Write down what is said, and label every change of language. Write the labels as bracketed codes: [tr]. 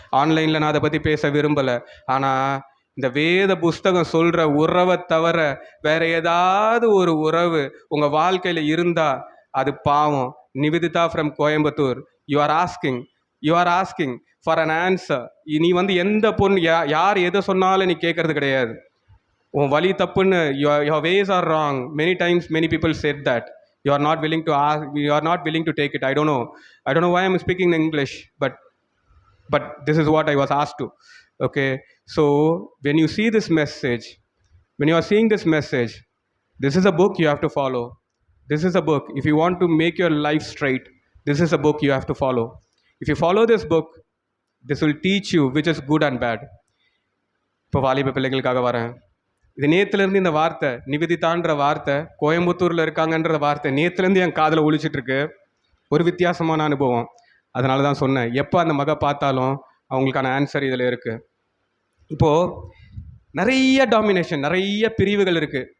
[ta] ஆன்லைனில் நான் அதை பற்றி பேச விரும்பலை. ஆனால் இந்த வேத புஸ்தகம் சொல்கிற உறவை தவிர வேறு ஏதாவது ஒரு உறவு உங்கள் வாழ்க்கையில் இருந்தால் அது பாவம். Nivedita from Coimbatore, [en] You are asking for an answer. [ta] நீ வந்து எந்த பொண்ணு யார் எதை சொன்னாலும் நீ கேட்கறது கிடையாது. உன் வழி தப்புன்னு, [en] your ways are wrong. Many times many people said that. You are not willing to ask, you are not willing to take it. I don't know why I'm speaking in English, but this is what I was asked to. Okay, so when you see this message, when you are seeing this message, this is a book you have to follow. This is a book. If you want to make your life straight, this is a book you have to follow. If you follow this book, this will teach you which is good and bad. [ta] இப்போ வாலிப பிள்ளைகளுக்காக வரேன். இது நேற்றுலேருந்து இந்த வார்த்தை, நிவேதிதான்ற வார்த்தை, கோயம்புத்தூரில் இருக்காங்கன்ற வார்த்தை நேற்றுலேருந்து என் காதில் ஒழிச்சிட்ருக்கு. ஒரு வித்தியாசமான அனுபவம். அதனால தான் சொன்னேன், எப்போ அந்த மகை பார்த்தாலும் அவங்களுக்கான ஆன்சர் இதில் இருக்குது. இப்போது நிறைய டாமினேஷன், நிறைய பிரிவுகள் இருக்குது.